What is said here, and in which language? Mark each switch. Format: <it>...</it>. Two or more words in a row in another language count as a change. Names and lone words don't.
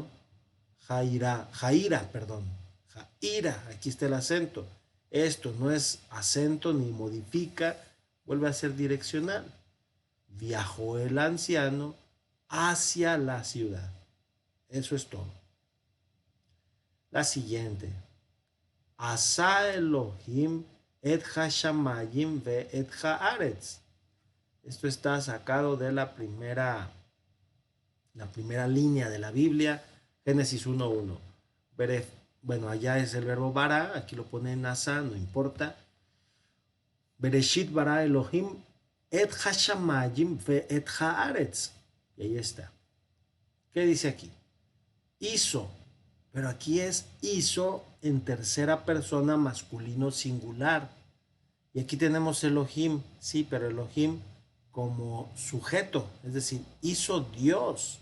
<es>Jaira, aquí está el acento. Esto no es acento ni modifica, vuelve a ser direccional. Viajó el anciano hacia la ciudad. Eso es todo. La siguiente.</es> <he>עשה אלהים את השמים ואת הארץ.</he> <es>Esto está sacado de la primera línea de la Biblia, Génesis 1:1. Bueno, allá es el verbo bara, aquí lo pone en asa, no importa.</es> <he>בראשית ברא אלהים את השמים ואת הארץ.</he> <es>Y ahí está. ¿Qué dice aquí? Hizo, pero aquí es hizo en tercera persona masculino singular. Y aquí tenemos Elohim, sí, pero Elohim como sujeto, es decir, hizo Dios.</es>